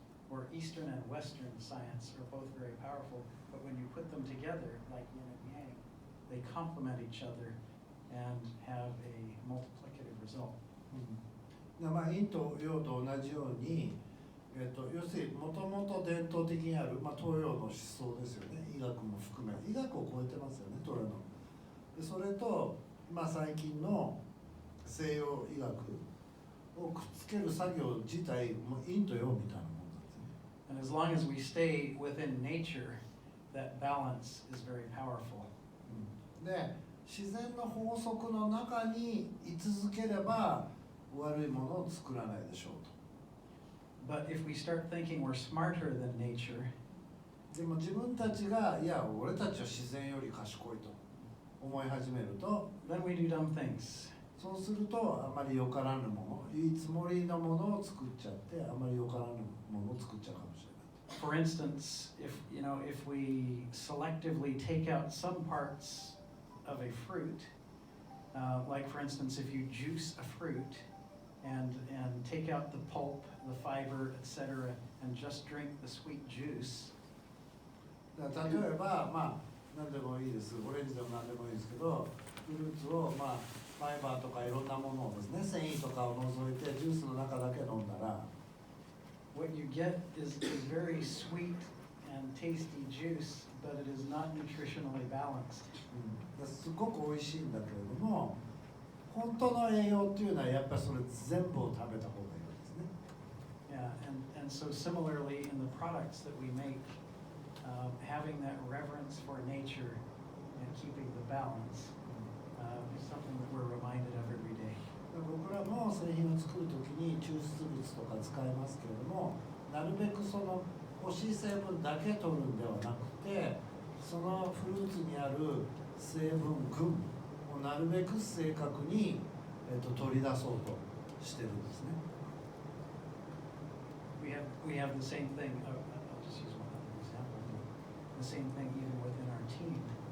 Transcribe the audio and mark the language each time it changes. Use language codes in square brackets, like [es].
[en] or Eastern and Western science are both very powerful, but when you put them together, like yin and yang, they complement each other and have a multiplicative result. [ja] まあ陰と陽と同じように、要するにもともと伝統的にある、まあ、東洋の思想ですよね。医学も含め医学を超えてますよね、トラの。でそれと、まあ、最近の西洋医学をくっつける作業自体も陰と陽みたいなもんなんですね。 [en] And as long as we stay within nature, that balance is very powerful. [ja] で自然の法則の中に居続ければ悪いものを作らないでしょうと。 [en] But if we start thinking we're smarter than nature, [ja] でも自分たちがいや俺たちは自然より賢いと思い始めると、 [en] then we do dumb things. [ja] そうするとあまりよからぬもの、いいつもりのものを作っちゃってあまりよからぬものを作っちゃうかもしれない。 [en] For instance, if we selectively take out some parts of a fruit, like for instance, if you juice a fruit and take out the pulp, the fiber, etc., and just drink the sweet juice. [ja] 例えば、まあ何でもいいです。オレンジでも何でもいいですけど、フルーツをまあファイバーとかいろんなものをですね、繊維とかを除いてジュースの中だけ飲んだら。 [en] What you get is very sweet and tasty juice, but it is not nutritionally balanced. [ja] すごく美味しいんだけれども、本当の栄養っていうのはやっぱりそれ全部を食べた方がいいわけですね。 [en] Yeah, and so similarly in the products that we make, having that reverence for nature and keeping the balance is something that we're reminded of every day. [ja] 僕らも製品を作るときに抽出物とか使いますけれども、なるべくその欲しい成分だけ取るんではなくて、そのフルーツにある成分群をなるべく正確に、取り出そうとしてるんですね。 [en] We have the same thing. I'll just use one other example. The same thing even within our team.